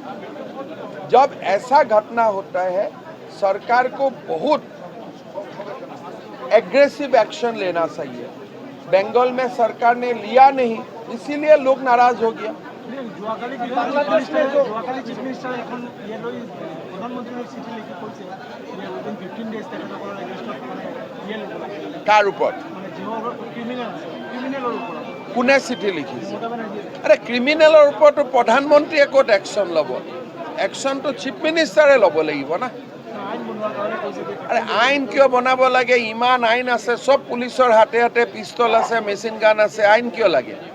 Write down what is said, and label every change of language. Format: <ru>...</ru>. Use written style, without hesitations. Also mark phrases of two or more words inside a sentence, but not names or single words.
<hi>जब ऐसा घटना होता है, सरकार को बहुत एग्रेसिव एक्शन लेना चाहिए। बंगाल में सरकार ने लिया नहीं, इसीलिए लोग नाराज हो गया।</hi> <as>কাৰ ওপৰ কোনে চিঠি লিখিছে? আরে ক্রিমিনালৰ ওপৰতো প্ৰধানমন্ত্ৰীয়ে ক'ত একশ্যন ল'ব? একশ্যনটো চিফ মিনিষ্টাৰে ল'ব লাগিব না। আরে আইন কিয় বনাব লাগে? ইমান আইন আছে, সব পুলিচৰ হাতে হাতে পিস্তল আছে, মেচিন গান আছে, আইন কিয় লাগে?</as>